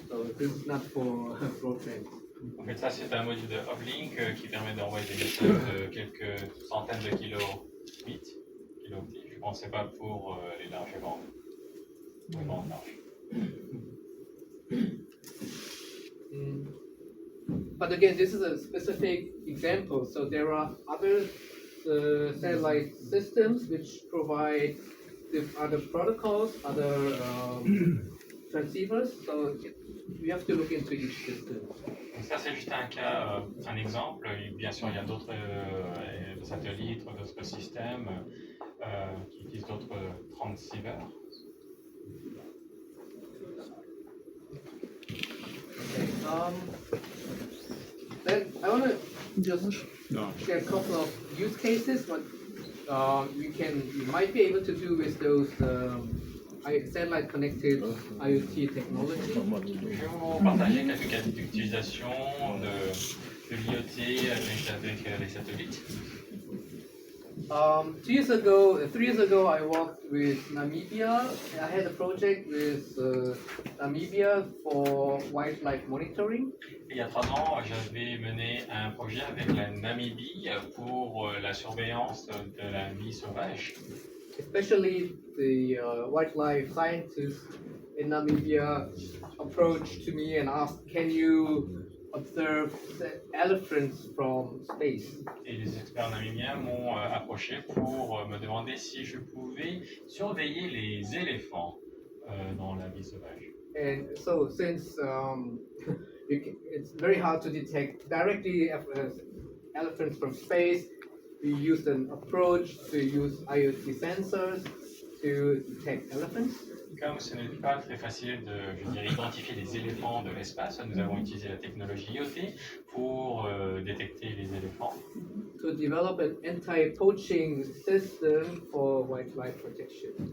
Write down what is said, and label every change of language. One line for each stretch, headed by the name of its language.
English: So this is not for broadband.
French: En fait, ça, c'est un module de uplink qui permet d'envoyer des messages de quelques centaines de kilobits. Je ne pensais pas pour les larges bandes. Les bandes larges.
English: But again, this is a specific example. So there are other satellite systems which provide other protocols, other transceivers. So we have to look into each system.
French: Donc ça, c'est juste un cas, un exemple. Et bien sûr, il y a d'autres satellites, d'autres systèmes qui utilisent d'autres transceivers.
English: Okay. Then I want to just share a couple of use cases. What you might be able to do with those satellite connected IoT technology.
French: Je vais vous partager quelques cas d'utilisation de l'IoT avec les satellites.
English: 3 years ago, I worked with Namibia. I had a project with Namibia for wildlife monitoring.
French: Il y a 3 ans, j'avais mené un projet avec la Namibie pour la surveillance de la vie sauvage.
English: Especially the wildlife scientists in Namibia approached to me and asked, "Can you observe the elephants from space?"
French: Et les experts namibiens m'ont approché pour me demander si je pouvais surveiller les éléphants dans la vie sauvage.
English: And so, since it's very hard to detect directly elephants from space, we used an approach to use IoT sensors to detect elephants.
French: Comme ce n'est pas très facile de, je dirais, identifier les éléphants de l'espace, nous avons utilisé la technologie IoT pour détecter les éléphants.
English: To develop an anti-poaching system for wildlife protection.